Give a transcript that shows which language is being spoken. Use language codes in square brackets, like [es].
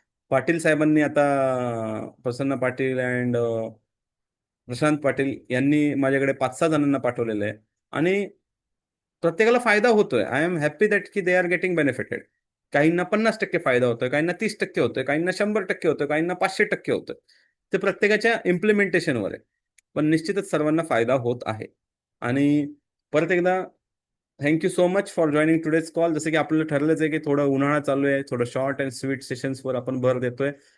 [mr] पाटील साहेबांनी आता, प्रसन्न पाटील अँड प्रशांत पाटील यांनी माझ्याकडे 5-6 जणांना पाठवलेलं आहे आणि प्रत्येकाला फायदा होतोय. [en] I am happy that की they are getting benefited. [mr] काहींना 50% फायदा होतोय, काहींना 30% होतोय, काहींना 100% होतोय, काहींना 500% होतोय. ते प्रत्येकाच्या इम्प्लिमेंटेशनवर आहे, पण निश्चितच सर्वांना फायदा होत आहे. आणि परत एकदा [en] Thank you so much for joining today's call. [mr] जसं की आपल्याला ठरलंच आहे की थोडं उन्हाळा चालू आहे, थोडं [en] short and sweet [mr] सेशन्सवर आपण भर देतोय.